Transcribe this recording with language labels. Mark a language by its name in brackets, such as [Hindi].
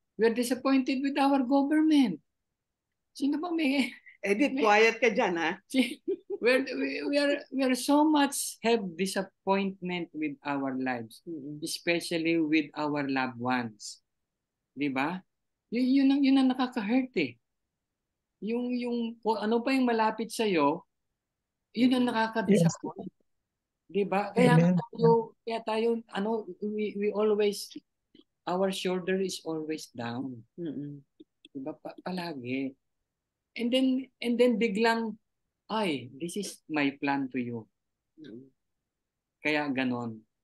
[English] We are disappointed with our government. [Filipino] Sino ba may... Edith, quiet ka dyan, ha? [English] We are so much have disappointment with our lives, especially with our loved ones. [Filipino] Diba? Yun ang nakaka-hurt eh. Yung ano pa yung malapit sa iyo, yun ang nakaka-disappoint. Diba? Kaya tayo [English] we always, our shoulder is always down. [Filipino] Diba? Palagi. [English] And then [Filipino] biglang, [English] this is my plan to you. [Filipino] Kaya ganon.